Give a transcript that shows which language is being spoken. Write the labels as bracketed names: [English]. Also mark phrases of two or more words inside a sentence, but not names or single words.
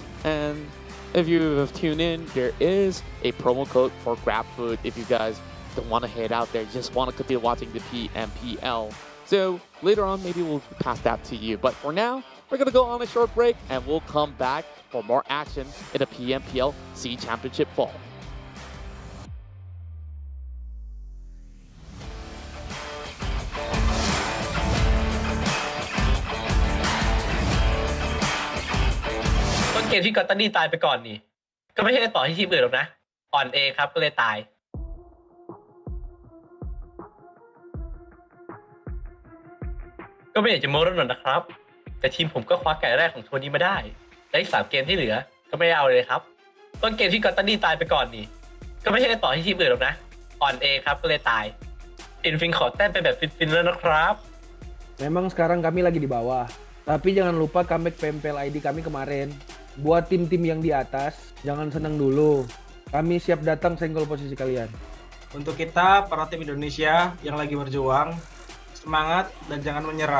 [English] And if you have tuned in, there is a promo code for GrabFood if you guys don't want to head out there, just want to continue watching the PMPL. So later on, maybe we'll pass that to you. But for now, we're going to go on a short break, and we'll come back for more action in the PMPL SEA Championship Fall. [Thai] ต้นเกมที่กอตตันนี่ตายไปก่อนนี่ก็ไม่ใช่ต่อที่ทีมอื่นหรอกนะอ่อนเองครับก็เลยตาย ก็ไม่อยากจะโม้แล้วหรอกนะครับแต่ทีมผมก็คว้าไก่แรกของทัวร์นี้มาได้และอีก3เกมที่เหลือก็ไม่เอาเลยครับต้นเกมที่กอตตันนี่ตายไปก่อนนี่ก็ไม่ใช่ต่อที่ทีมอื่นหรอกนะอ่อนเองครับก็เลยตายฟินขอแต้มไปแบบฟินๆแล้วนะครับ [Indonesian] Memang sekarang kami lagi di bawah, tapi jangan lupa comeback PMPL ID kami kemarin. Buat tim-tim yang di atas, jangan senang dulu. Kami siap datang senggol posisi kalian. Untuk kita, para tim Indonesia yang lagi berjuang, semangat dan jangan menyerah.